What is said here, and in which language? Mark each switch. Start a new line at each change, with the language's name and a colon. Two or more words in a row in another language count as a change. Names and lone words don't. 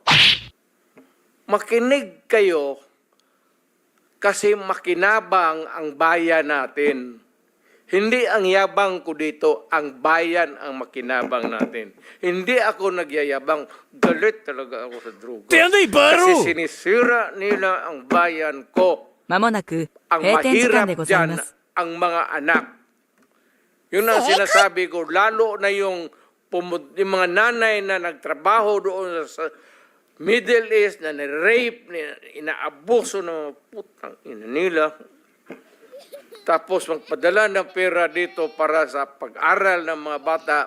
Filipino: Makinig kayo kasi makinabang ang bayan natin. Hindi ang yabang ko dito, ang bayan ang makinabang natin. Hindi ako nagyayabang, galit talaga ako sa droga. Kasi sinisira nila ang bayan ko.
Japanese: まもなく
Filipino: Ang
Japanese: 閉店時間で
Filipino: mahirap
Japanese: ござい
Filipino: dyan
Japanese: ます。
Filipino: ang mga anak. Yun ang sinasabi ko, lalo na yung mga nanay na nagtrabaho doon sa Middle East, na rape, inaabuso ng mga putang ina nila. Tapos magpadala ng pera dito para sa pag-aral ng mga bata.